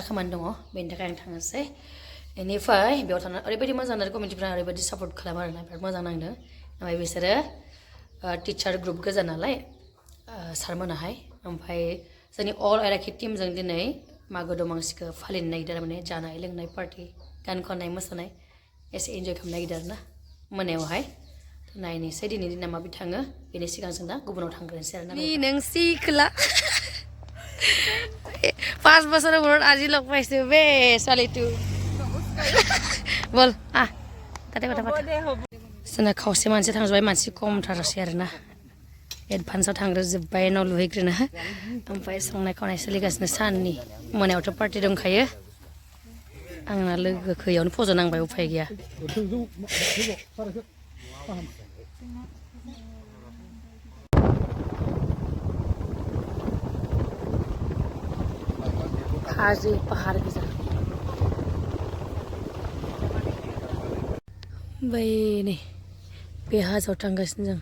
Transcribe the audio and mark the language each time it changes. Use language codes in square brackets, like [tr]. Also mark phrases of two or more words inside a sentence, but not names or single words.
[brx] खामानि दङ बेनि थाखाय आं थांनोसै बेनिफ्राय बेयाव थांनानै ओरैबायदि मोजां आरो कमिटिफ्रा ओरैबायदि सापर्ट खालामो आरोना बिराद मोजां नांदों ओमफ्राय बिसोरो [en] teacher group [brx] गोजा नालाय सारमोनाहाय ओमफ्राय जोंनि अल आइराखि टिमजों दिनै मागो दमासिखौ फालिनो नागिरदों माने जानाय लोंनाय पार्टि गान खननाय मोसानाय एसे इन्जय खालामनो नागिरदों आरोना मोनायावहाय नायनोसै दिनैनि दिना माबि थाङो बेनि सिगां जों दा गुबुनाव थांग्रोनोसै आरोना नों सिखला [as] 5 বছৰৰ মূৰত আজি লগ পাইছো বে ছোৱালীটো বল তাতে কথা [brx] পাতা जोंना खावसे मानसि थांजोब्बाय मानसि खमथारसै आरोना एडभान्सआव थांग्रोजोब्बाय उनाव लुहैग्रोनो ओमफ्राय संनाय खावनाय सोलिगासिनो साननि मोनायावथ' पार्टि दंखायो आंना लोगोखौ इयावनो फज'नांबाय उफाय गैया हाजो पाहार गोजा ओमफ्राय नै बे हाजोआव थांगासिनो जों